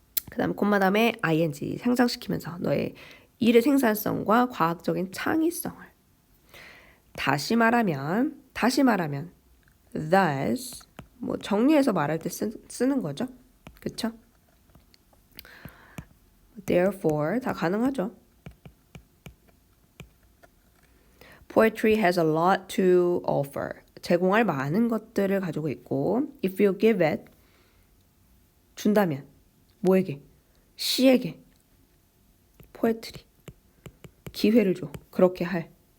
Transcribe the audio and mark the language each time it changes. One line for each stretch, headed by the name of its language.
Korean: 그 다음에 콤마 다음에 ing 상상시키면서 너의 일의 생산성과 과학적인 창의성을 다시 말하면 thus 뭐 정리해서 말할 때 쓰는 거죠. 그쵸? therefore 다 가능하죠.
English: Poetry has a lot to offer.
Korean: 제공할 많은 것들을 가지고 있고
English: if you give it
Korean: 준다면 뭐에게? 시에게 poetry 기회를 줘. 그렇게 할.